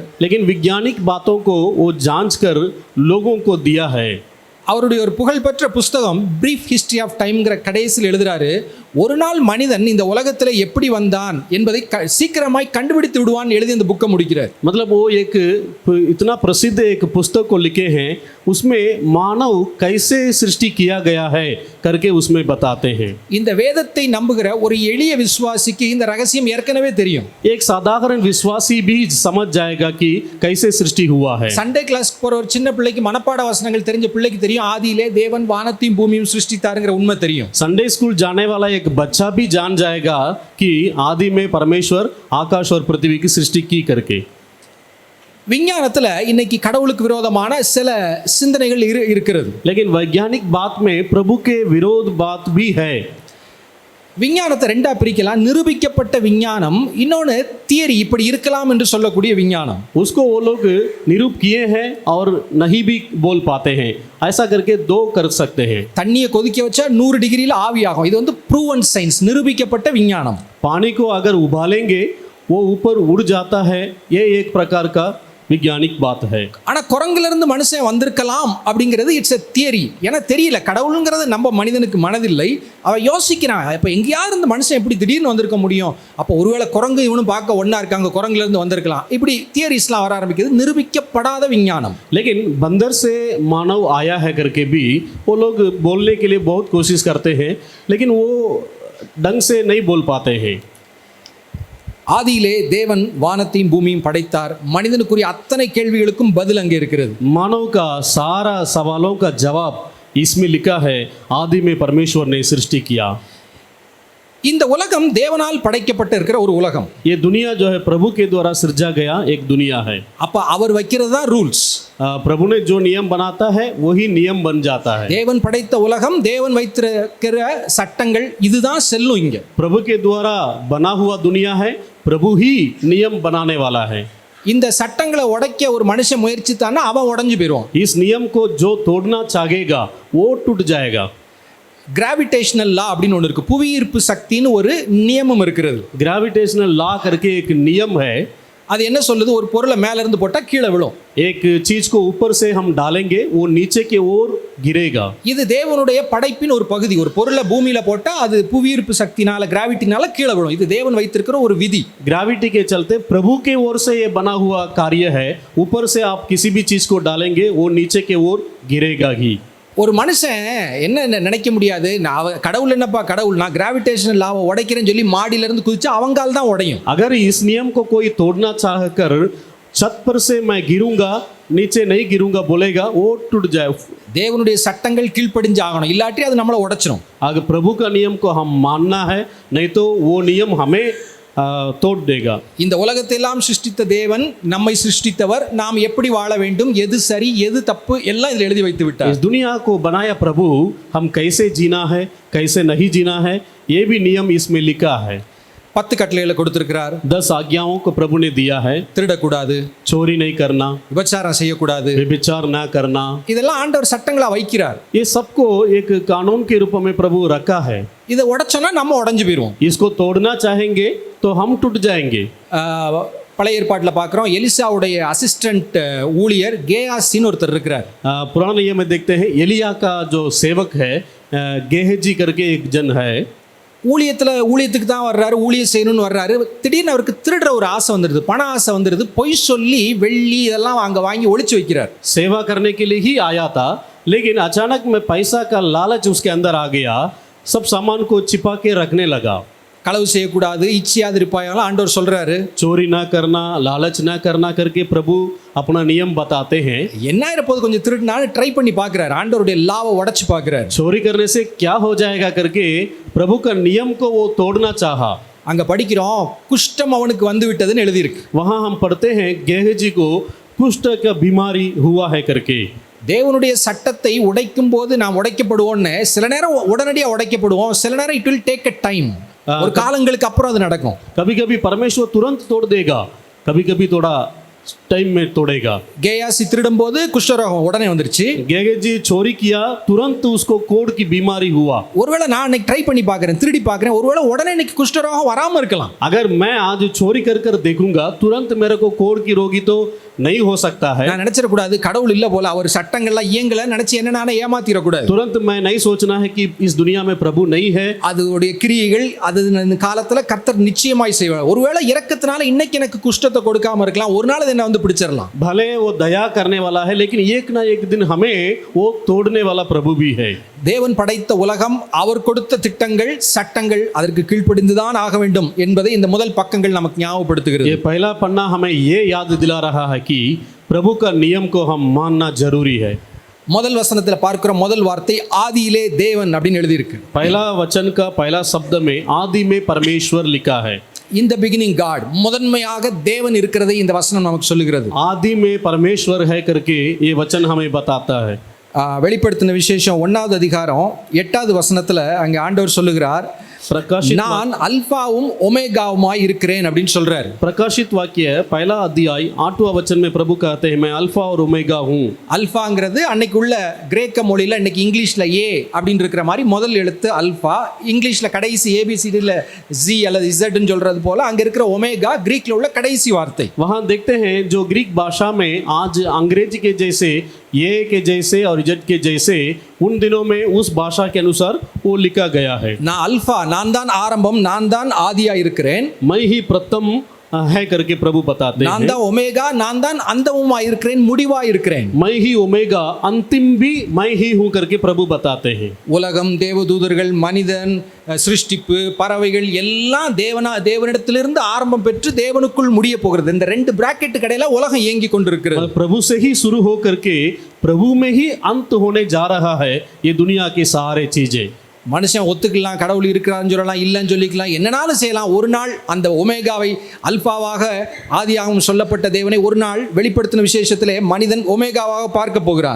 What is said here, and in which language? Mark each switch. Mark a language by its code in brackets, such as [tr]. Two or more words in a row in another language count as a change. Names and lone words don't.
[hi] लेकिन वैज्ञानिक बातों को वो जांच कर लोगों को दिया है. [ta] அவருடைய ஒரு புகழ்பெற்ற புஸ்தகம் பிரீஃப் ஹிஸ்டரி ஆஃப் டைம்ங்கிற கடைசியில் எழுதுறாரு, ஒரு நாள் மனிதன் இந்த உலகத்தில் எப்படி வந்தான் என்பதை சீக்கிரமாய் கண்டுபிடித்து விடுவான் எழுதி இந்த புக்கை முடிக்கிறார். [hi] मतलब वो एक इतना प्रसिद्ध एक पुस्तक को लिखे हैं, उसमें मानव कैसे सृष्टि किया गया है करके उसमें बताते हैं. [ta] இந்த வேதத்தை நம்புகிற ஒரு எளிய விசுவாசிக்கு இந்த ரகசியம் ஏற்கனவே தெரியும். [hi] एक साधारण विश्वासी भी समझ जाएगा कि कैसे सृष्टि हुआ है. [ta] சண்டே கிளாஸ்க்கு போற ஒரு சின்ன பிள்ளைக்கு மனப்பாட வசனங்கள் தெரிஞ்ச பிள்ளைக்கு தெரியும், ஆதியிலே தேவன் வானத்தையும் பூமியும் சிருஷ்டித்தாருங்கிற உண்மை தெரியும். [hi] संडे स्कूल जाने वाला एक बच्चा भी जान जाएगा कि आदि में परमेश्वर आकाश और पृथ्वी की सृष्टि की करके. [ta] விஞ்ஞானத்துல இன்னைக்கு கடவுளுக்கு விரோதமான சில சிந்தனைகள் இருக்கிறது. [hi] लेकिन वैज्ञानिक बात में प्रभु के विरोध बात भी है. [ta] விஞ்ஞானத்தை ரெண்டா பிரிக்கலாம். நிரூபிக்கப்பட்ட விஞ்ஞானம், இன்னொன்று தியரி, இப்படி இருக்கலாம் என்று சொல்லக்கூடிய விஞ்ஞானம். [hi] उसको वो लोग निरूप किए हैं और नहीं भी बोल पाते हैं. ऐसा करके दो कर सकते हैं. [ta] தண்ணியை கொதிக்க வச்சா 100 டிகிரியில் ஆவியாகும். இது [en] proven science, [ta] நிரூபிக்கப்பட்ட விஞ்ஞானம். [hi] पानी को अगर उबालेंगे वो ऊपर उड़ जाता है, ये एक प्रकार का वैज्ञानिक बात है। [ta] ஆனா குரங்குல இருந்து மனுஷன் வந்திருக்கலாம் அப்படிங்கிறது [en] it's a theory. [ta] ஏன்னா தெரியல, கடவுளுங்கிறது நம்ம மனிதனுக்கு மனதில்லை. அவன் யோசிக்கிறான், இப்போ எங்கேயாவது இருந்து மனுஷன் எப்படி திடீர்னு வந்திருக்க முடியும், அப்போ ஒருவேளை குரங்கு இவனும் பார்க்க ஒன்றா இருக்காங்க, குரங்குல இருந்து வந்திருக்கலாம், இப்படி தியரிஸ்லாம் வர ஆரம்பிக்குது. நிரூபிக்கப்படாத விஞ்ஞானம். [hi] लेकिन बंदर से मानव आया है करके भी वो लोग बोलने के लिए बहुत कोशिश करते हैं, लेकिन वो ढंग से नहीं बोल पाते हैं। [ta] ஆதியிலே தேவன் வானத்தையும் பூமியும் படைத்தார். மனிதனுக்குரிய அத்தனை கேள்விகளுக்கும் பதில் அங்கே இருக்கிறது. [hi] मानव का सारा सवालों का जवाब इसमें लिखा है, आदि में परमेश्वर ने सृष्टि किया। [ta] இந்த உலகம் தேவனால் படைக்கப்பட்டு இருக்கிற ஒரு உலகம். [hi] ये दुनिया जो है प्रभु के द्वारा सृजा गया एक दुनिया है। [ta] அப்ப அவர் வைக்கிறது தான் ரூல்ஸ். [hi] प्रभु ने जो नियम बनाता है वही नियम बन जाता है। [ta] தேவன் படைத்த உலகம், தேவன் வைத்திருக்கிற சட்டங்கள் இதுதான் செல்லும் இங்க. [hi] प्रभु के द्वारा बना हुआ दुनिया है, प्रभु ही नियम बनाने वाला है। [ta] இந்த சட்டங்களை உடைக்க ஒரு மனுஷன் முயற்சித்தான்னா அவன் உடைஞ்சு போயிடுவான். [hi] इस नियम को जो तोड़ना चाहेगा वो टूट जाएगा। [en] gravitational law [ta] அப்படின்னு ஒன்று இருக்கு. புவியீர்ப்பு சக்தின்னு ஒரு நியமம் இருக்கிறது. [en] gravitational law [hi] करके एक नियम है। [ta] அது என்ன சொல்லுது, ஒரு பொருளை மேல இருந்து போட்டா கீழே விழும். [hi] एक चीज को ऊपर से हम डालेंगे वो नीचे की ओर गिरेगा। [ta] இது தேவனுடைய படைப்பின் ஒரு பகுதி. ஒரு பொருளை பூமியில போட்டா அது புவியீர்ப்பு சக்தினால, கிராவிட்டினால கீழே விழும். இது தேவன் வைத்திருக்கிற ஒரு விதி. [hi] ग्रेविटी के चलते प्रभु के ओर से ये बना हुआ कार्य है। ऊपर से आप किसी भी चीज को डालेंगे वो नीचे की ओर गिरेगा ही। [ta] ஒரு மனுஷன் என்ன நினைக்க முடியாது, நான் கடவுள் என்னப்பா கடவுள், நான் [en] gravitational lawவை [ta] உடைக்கிறேன்னு சொல்லி மாடியில இருந்து குதிச்சா அவங்கால் தான் உடையும். [hi] अगर इस नियम को कोई तोड़ना चाहकर छत पर से मैं गिरूंगा, नीचे नहीं गिरूंगा बोलेगा, वो टूट जाए। [ta] தேவனுடைய சட்டங்கள் கீழ்ப்படிஞ்சு ஆகணும், இல்லாட்டி அது நம்மளை உடைச்சிடும். [hi] अगर प्रभु का नियम को हम मानना है, नहीं तो वो नियम हमें तोड़ देगा। [ta] இந்த உலகத்தை எல்லாம் சிருஷ்டித்த தேவன், நம்மை சிருஷ்டித்தவர், நாம் எப்படி வாழ வேண்டும், எது சரி எது தப்பு எல்லாம் இதில் எழுதி வைத்து விட்டார். [hi] इस दुनिया को बनाया प्रभु, हम कैसे जीना है कैसे नहीं जीना है ये भी नियम इसमें लिखा है। [ta] 10 கட்டளைகளை கொடுத்திருக்கிறார். [hi] 10 आज्ञाओं को प्रभु ने दिया है। [ta] திருடக்கூடாது, [hi] चोरी नहीं करना, [ta] விபச்சாரம் செய்யக்கூடாது, [hi] व्यभिचार ना करना, [ta] இதெல்லாம் ஆண்டவர் சட்டங்களா வைக்கிறார். [hi] ये सबको एक कानून के रूप में प्रभु रखा है। [ta] இதை உடைச்சோன்னா நம்ம உடைஞ்சு போயிடுவோம். [hi] इसको तोड़ना चाहेंगे तो हम टूट जाएंगे। [ta] பழைய ஏற்பாட்டில் பார்க்குறோம், எலிசாவுடைய அசிஸ்டன்ட் ஊழியர் கேயாசின்னு ஒருத்தர் இருக்கிறார். [hi] पुराने नियम में देखते हैं एलिया का जो सेवक है गेहजी करके एक जन है। [ta] ஊழியத்துக்கு தான் வர்றாரு, ஊழியம் செய்யணும்னு வர்றாரு. திடீர்னு அவருக்கு திருடுற ஒரு ஆசை வந்துடுது, பண ஆசை வந்துடுது. பொய் சொல்லி வெள்ளி இதெல்லாம் அங்கே வாங்கி ஒளிச்சு வைக்கிறார். [hi] सेवा करने के लिए ही आया था, लेकिन अचानक में पैसा का लालच उसके अंदर आ गया, सब सामान को छिपा के रखने लगा। [ta] களவு செய்யக்கூடாது, இச்சையாது இருப்பாயெல்லாம் ஆண்டவர் சொல்றாரு. [hi] चोरी ना करना, लालच ना करना करके प्रभु अपना नियम बताते हैं। [ta] என்ன இருப்போது கொஞ்சம் திருடினான்னு ட்ரை பண்ணி பார்க்குறாரு, ஆண்டவருடைய லாவை உடைச்சு பார்க்குறாரு. [hi] चोरी करने से क्या हो जाएगा करके प्रभु का नियम को वो तोड़ना चाहा। [ta] அங்க படிக்கிறோம், குஷ்டம் அவனுக்கு வந்து விட்டதுன்னு எழுதியிருக்கு. [hi] वहाँ हम पढ़ते हैं गेहजी को कुष्ठ का बीमारी हुआ है करके। [ta] தேவனுடைய சட்டத்தை உடைக்கும் போது நாம் உடைக்கப்படுவோம்னு சில நேரம் உடனடியாக உடைக்கப்படுவோம், சில நேரம் [en] it will take a time. [ta] ஒரு காலங்களுக்கு அப்புறம் அது நடக்கும். [hi] कभी कभी परमेश्वर तुरंत तोड़ देगा, कभी कभी थोड़ा टाइम में तोड़ेगा। [ta] கேயாசி திருடும் போது குஷ்டரோகம் உடனே வந்துருச்சு. [hi] गेहजी चोरी किया, तुरंत उसको कोढ़ की बीमारी हुआ। [ta] ஒருவேளை நான் இன்னைக்கு ட்ரை பண்ணி பார்க்குறேன், திருடி பார்க்குறேன், ஒருவேளை உடனே இன்னைக்கு குஷ்டரோகம் வராமல் இருக்கலாம். [hi] अगर मैं आज चोरी कर कर देखूंगा तुरंत मेरे को कोढ़ की रोगी तो नहीं हो सकता है। [ta] நான் நினைச்சிடக்கூடாது கடவுள் இல்லை போல, அவர் சட்டங்கள்லாம் இயங்கலை நினைச்சு என்ன நானே ஏமாத்திடக்கூடாது. [hi] तुरंत मैं नहीं सोचना है कि इस दुनिया में प्रभु नहीं है। [ta] அதோடைய கிரியைகள் அது இந்த காலத்துல கர்த்தர் நிச்சயமாய் செய்வார். ஒருவேளை இரக்கத்தினால இன்னைக்கு எனக்கு குஷ்டத்தை கொடுக்காம இருக்கலாம், ஒரு நாள் என்ன வந்து பிடிச்சிடலாம். [hi] भले वो दया करने वाला है, लेकिन एक ना एक दिन हमें वो तोड़ने वाला प्रभु भी है। [ta] தேவன் படைத்த உலகம், அவர் கொடுத்த திட்டங்கள் சட்டங்கள் அதற்கு கீழ்ப்படிந்துதான் ஆக வேண்டும் என்பதை இந்த முதல் பக்கங்கள் நமக்கு ஞாபகப்படுத்துகிறது. [hi] ये पहला पन्ना हमें ये याद दिला रहा है कि प्रभु का नियम को हम मानना जरूरी है। [ta] முதல் வசனத்தில் பார்க்கிற முதல் வார்த்தை ஆதியிலே தேவன் அப்படின்னு எழுதியிருக்கு. [hi] पहला वचन का पहला शब्द में आदि में परमेश्वर लिखा है। [en] In the beginning God, [ta] முதன்மையாக தேவன் இருக்கிறதை இந்த வசனம் நமக்கு சொல்லுகிறது. [hi] आदि में परमेश्वर है करके ये वचन हमें बताता है। [ta] வெளிப்படுத்தின விசேஷம் 1வது அதிகாரம் 8வது வசனத்தில் அங்கே ஆண்டவர் சொல்லுகிறார், நான் அல்பாவும் ஒமேகாவுமாய் இருக்கிறேன் அப்படின்னு சொல்றாரு. [hi] प्रकाशित वाक्य पहला अध्याय 8वां वचन में प्रभु कहते हैं मैं अल्फा और ओमेगा हूँ. [ta] அல்பாங்கிறது அன்னைக்கு உள்ள கிரேக்க மொழியில இன்னைக்கு இங்கிலீஷ்ல ஏ அப்படின்னு இருக்கிற மாதிரி முதல் எழுத்து அல்பா, இங்கிலீஷ்ல கடைசி ஏபிசிடியில் ஜி அல்லது இசட்னு சொல்றது போல அங்க இருக்கிற ஒமேகா கிரீக்ல உள்ள கடைசி வார்த்தை. [hi] वहाँ देखते हैं जो ग्रीक भाषा में आज अंग्रेजी के जैसे ये के जैसे और इजट के जैसे उन दिनों में उस भाषा के अनुसार वो लिखा गया है. [ta] நான் அல்பா, நான் தான் ஆரம்பம், நான் தான் ஆதியா இருக்கிறேன். [hi] मैं ही प्रथम है करके प्रभु बताते [ta] நான் [hi] हैं. [ta] தான் ஒமேகா, நான் தான் அந்தமுமா இருக்கிறேன், முடிவா இருக்கிறேன். [hi] मैं ही ओमेगा अंतिम भी मैं ही हूँ करके प्रभु बताते हैं. [ta] உலகம், தேவதூதர்கள், மனிதன், சிருஷ்டிப்பு, பறவைகள் எல்லாம் தேவனிடத்திலிருந்து ஆரம்பம் பெற்று தேவனுக்குள் முடிய போகிறது. இந்த ரெண்டு பிராக்கெட் கடையில உலகம் இயங்கி கொண்டிருக்கிறது. [hi] प्रभु से ही शुरू हो करके प्रभु में ही अंत होने जा रहा है ये दुनिया की सारे चीजें. [ta] மனுஷன் ஒத்துக்கலாம், கடவுள் இருக்கிறான்னு சொல்லலாம், இல்லைன்னு சொல்லிக்கலாம், என்னனாலும் செய்யலாம். ஒரு நாள் அந்த ஒமேகாவை அல்பாவாக ஆதியாகவும் சொல்லப்பட்ட தேவனை ஒரு நாள் வெளிப்படுத்தின விசேஷத்திலே மனிதன் ஒமேகாவாக பார்க்க போகிறான்.